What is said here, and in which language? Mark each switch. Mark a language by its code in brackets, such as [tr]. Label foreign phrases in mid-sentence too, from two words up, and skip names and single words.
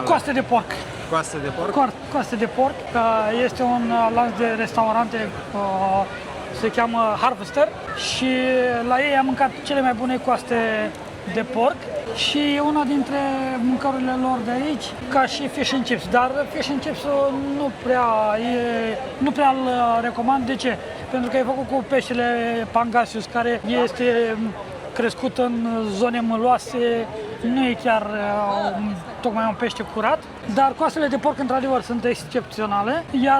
[ro] Coaste de porc. Coaste de porc? Coaste de porc. Este un lanț de restaurante, se cheamă Harvester și la ei am mâncat cele mai bune coaste de porc și e una dintre mâncărurile lor de aici, ca și [en] fish and chips. [ro] Dar [en] fish and chips [ro] nu prea îl recomand. De ce? Pentru că e făcut cu peștele Pangasius, care este crescut în zone măloase, nu e chiar tocmai un pește curat, dar coastele de porc într-adevăr sunt excepționale, iar